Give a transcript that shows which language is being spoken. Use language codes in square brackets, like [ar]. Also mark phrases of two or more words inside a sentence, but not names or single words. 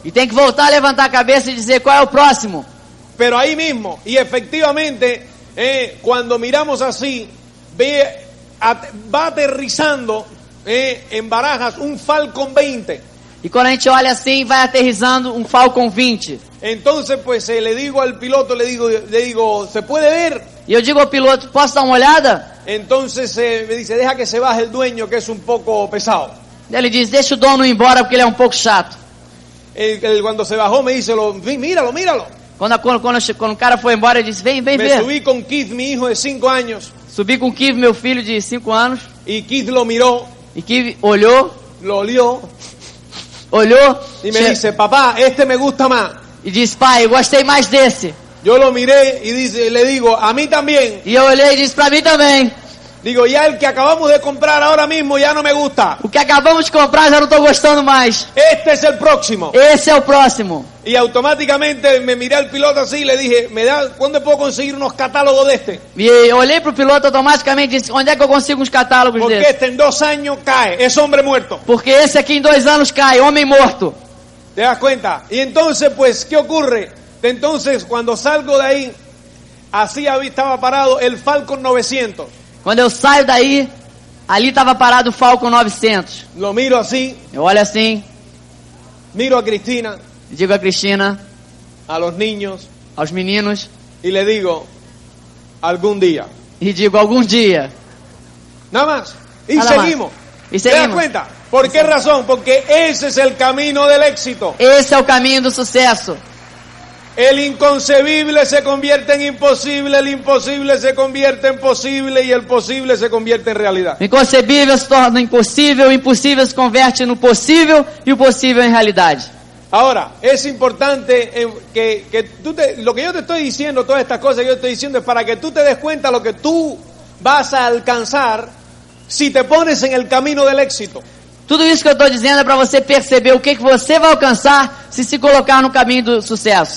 [pt] E tem que voltar a levantar a cabeça e dizer qual é o próximo. [es] Pero ahí mismo, y efectivamente, cuando miramos así, va aterrizando en Barajas un Falcon 20. [pt] E quando a gente olha assim, vai aterrissando um Falcon 20. [es] Entonces, pues le digo al piloto, le digo, ¿se puede ver? [pt] E eu digo ao piloto, posso dar uma olhada? [es] Entonces me dice, deja que se baje el dueño, que es un poco pesado. [pt] Ele diz, deixa o dono ir embora porque ele é um pouco chato. [es] Cuando se bajó me dice, míralo. [pt] Quando o cara foi embora, ele disse, vem [es] Me [pt] ver. [es] subí con Keith, mi hijo de 5 años, [pt] Subi com o Kiv, meu filho de 5 anos. [es] y Keith lo miró, [pt] E Kiv olhou [es] lo olió, y me che- dice, papá, este me gusta más. [pt] e disse, pai, eu gostei mais desse. [es] Yo lo miré y le digo, a mí también. [pt] E eu olhei e disse, pra mim também. [es] Digo, ya el que acabamos de comprar ahora mismo ya no me gusta. [pt] O que acabamos de comprar já não estou gostando mais. [es] Este es el próximo. [pt] Esse é o próximo. [es] Y automáticamente me miré al piloto así y le dije, ¿cuándo puedo conseguir unos catálogos de este? [pt] E eu olhei pro piloto automaticamente e disse, onde é que eu consigo uns catálogos [es] Porque [pt] desses? [es] este en 2 años cae, es hombre muerto. [pt] Porque esse aqui em 2 anos cai, homem morto. [es] ¿Te das cuenta? Y entonces, pues, ¿qué ocurre? Entonces, cuando salgo de ahí, así estaba parado el Falcon 900. [pt] Quando eu saio daí, ali estava parado o Falcon 900. [es] Lo miro así, [pt] Eu olho assim, [es] miro a Cristina, [pt] digo a Cristina, [es] a los niños, [pt] aos meninos, [es] y le digo, algún día. [pt] e digo, algum dia. [es] Nada más. Y [pt] Nada más. [es] seguimos. [pt] E [es] ¿Te das [pt] seguimos. [es] cuenta? ¿Por qué razón? Porque ese es el camino del éxito. [pt] Esse é o caminho do sucesso. [es] El inconcebible se convierte en imposible, el imposible se convierte en posible y el posible se convierte en realidad. [pt] O inconcebível se torna impossível, o impossível se converte no possível e o possível em realidade. [es] Ahora, es importante lo que yo te estoy diciendo, todas estas cosas que yo estoy diciendo es para que tú te des cuenta lo que tú vas a alcanzar si te pones en el camino del éxito. [pt] Tudo isso que eu estou dizendo é para você perceber o que você vai alcançar se colocar no caminho do sucesso.